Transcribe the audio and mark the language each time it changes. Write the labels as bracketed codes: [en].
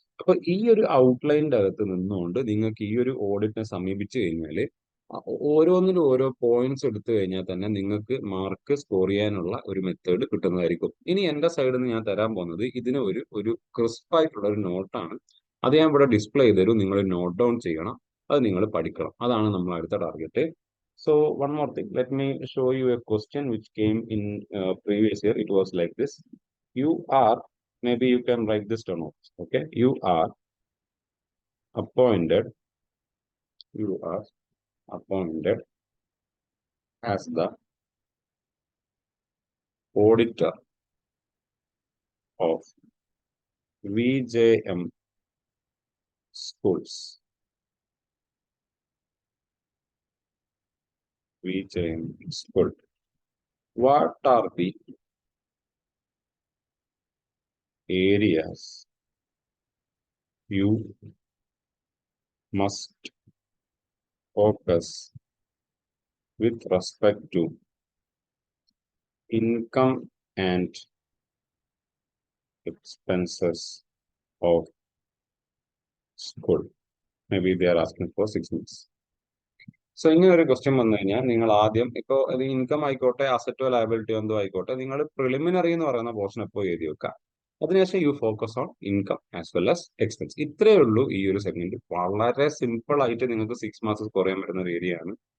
[ml] അപ്പൊ ഈ ഒരു ഔട്ട്ലൈനിന്റെ അകത്ത് നിന്നുകൊണ്ട് നിങ്ങൾക്ക് ഈ ഒരു ഓഡിറ്റിനെ സമീപിച്ചു കഴിഞ്ഞാൽ ഓരോന്നിലും ഓരോ പോയിന്റ്സ് എടുത്തു കഴിഞ്ഞാൽ തന്നെ നിങ്ങൾക്ക് മാർക്ക് സ്കോർ ചെയ്യാനുള്ള ഒരു മെത്തേഡ് കിട്ടുന്നതായിരിക്കും. ഇനി എന്റെ സൈഡിൽ നിന്ന് ഞാൻ തരാൻ പോകുന്നത് ഇതിന് ഒരു ക്രിസ്പ് ആയിട്ടുള്ള ഒരു നോട്ടാണ്. അത് ഞാൻ ഇവിടെ ഡിസ്പ്ലേ ചെയ്തു, നിങ്ങൾ നോട്ട് ഡൗൺ ചെയ്യണം, അത് നിങ്ങൾ പഠിക്കണം. അതാണ് നമ്മൾ അടുത്ത target. [en] So one more thing, let me show you a question which came in previous year. It was like this. You are, maybe you can write this down. Okay, appointed, you are appointed as the auditor of VJM schools. VJM school. What are the areas you must focus with respect to income and expenses of school? Maybe they are asking for 6 months. [ml] So ഇങ്ങനെ ഒരു question വന്നു കഴിഞ്ഞാൽ നിങ്ങൾ ആദ്യം ഇപ്പോൾ അത് income ആയിക്കോട്ടെ അസറ്റോ ലയബിലിറ്റിയോ എന്തോ ആയിക്കോട്ടെ, നിങ്ങൾ പ്രിലിമിനറി എന്ന് പറയുന്ന പോർഷൻ എപ്പോൾ എഴുതി വെക്കുക. അതിനുശേഷം [en] You focus on income as well as expense. [ml] ഇത്രയേ ഉള്ളൂ ഈ ഒരു സെഗ്മെന്റ്. വളരെ സിമ്പിൾ ആയിട്ട് നിങ്ങൾക്ക് 6 മാസം സ്കോർ ചെയ്യാൻ പറ്റുന്ന ഒരു ഏരിയ ആണ്.